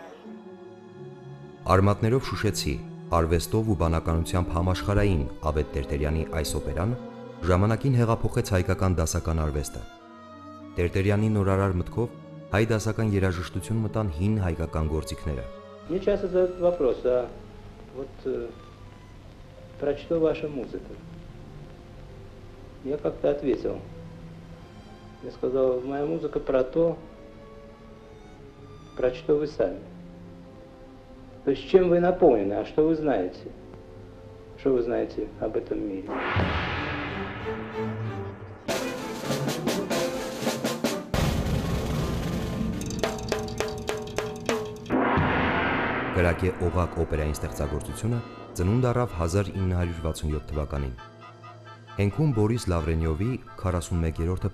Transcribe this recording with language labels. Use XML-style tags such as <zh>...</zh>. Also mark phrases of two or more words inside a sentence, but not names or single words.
<hy>Արմատներով շուշեցի, արվեստով ու բանականությամբ համաշխարհային Ավետ Տերտերյանի այս օպերան ժամանակին հեղափոխեց հայկական դասական արվեստը։ Տերտերյանի նորարար մտքով հայ դասական երաժշտություն մտան հին հայկական գործիքները։</hy> <ru>Мне часто задают вопрос, а вот про что ваша музыка? Я как-то ответил. Я сказал, моя музыка про то, про что вы сами. То есть чем вы наполнены, а что вы знаете? Что вы знаете об этом мире?</ru> <hy>Կրակե օղակ օպերային ստեղծագործությունը ծնունդ առավ 1967 թվականին։ Հենքում Բորիս Լավրենյովի 41-րդը</hy>